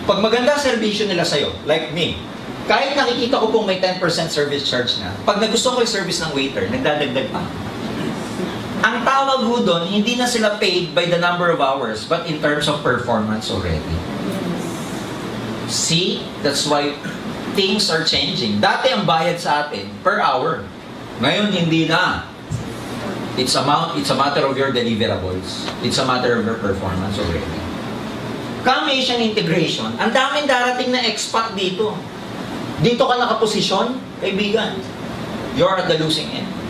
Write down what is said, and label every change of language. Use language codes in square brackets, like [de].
[tl] Pag maganda servisyo nila sa'yo, [en] like me, [tl] kahit nakikita ko pong may 10% service charge na, pag nagusto ko yung service ng waiter, nagdadagdag pa. Ang tawag ho doon, hindi na sila [en] paid by the number of hours, but in terms of performance already. See? That's why things are changing. [tl] Dati ang bayad sa atin, per hour. Ngayon, hindi na. [en] It's a matter of your deliverables. It's a matter of your performance already. Come Asian integration, [tl] ang daming darating na expat dito. Dito ka nakaposisyon, kaibigan, [en] you're at the losing end.